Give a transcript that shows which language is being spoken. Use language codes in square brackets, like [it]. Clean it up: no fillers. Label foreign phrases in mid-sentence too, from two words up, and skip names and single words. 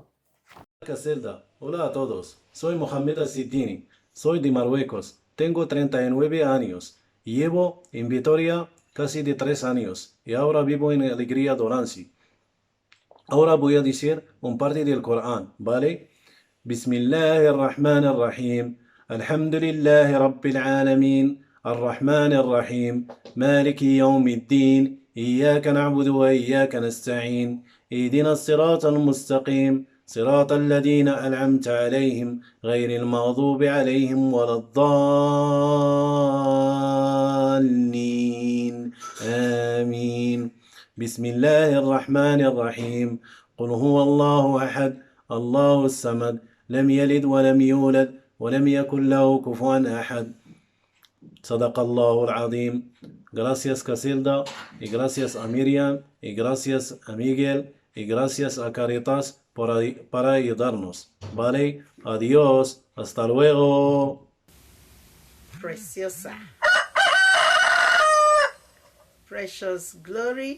[es] Caselda. Hola a todos, soy Mohamed Al-Siddini, soy de Marruecos, tengo 39 años y llevo en Vitoria casi de 3 años y ahora vivo en Alegría Dorancy. Ahora voy a decir un parte del Corán, ¿vale? [ar] بسم الله الرحمن الرحيم الحمد لله رب العالمين الرحمن الرحيم مالك يوم الدين إياك نعبد وإياك نستعين اهدنا الصراط المستقيم, صراط الذين أنعمت عليهم غير المغضوب عليهم ولا الضالين آمين بسم الله الرحمن الرحيم قل هو الله أحد الله الصمد لم يلد ولم يولد ولم يكن له كفوا أحد صدق الله العظيم. [es] Gracias Casilda, y gracias a Miriam, y gracias a Miguel, y gracias a Caritas para ayudarnos. Vale, adiós, hasta luego. Preciosa. Precious Glory.